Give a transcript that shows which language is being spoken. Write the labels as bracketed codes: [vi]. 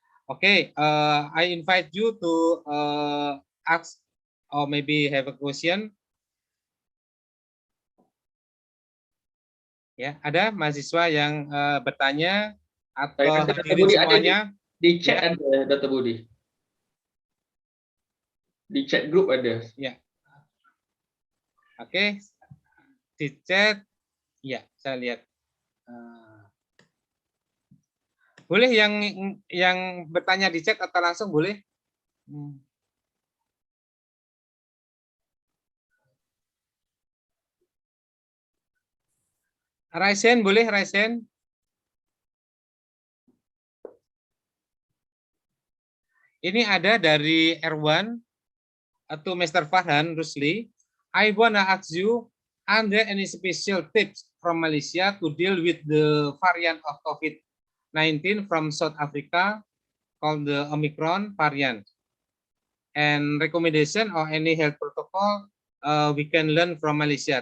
[en] Okay, I invite you to ask or maybe have a question. [id] Ya, ada mahasiswa yang bertanya atau hadirin semuanya. Di chat ada, Dr. Budi. Di chat group ada. Ya. Oke, di chat, ya saya lihat. Boleh yang bertanya di chat atau langsung boleh? Raisen boleh, Raisen? Ini ada dari Erwan atau Mr. Farhan, Rusli. [en] I wanna ask you, are there any special tips from Malaysia to deal with the variant of COVID-19 from South Africa called the Omicron variant? And recommendation or any health protocol we can learn from Malaysia?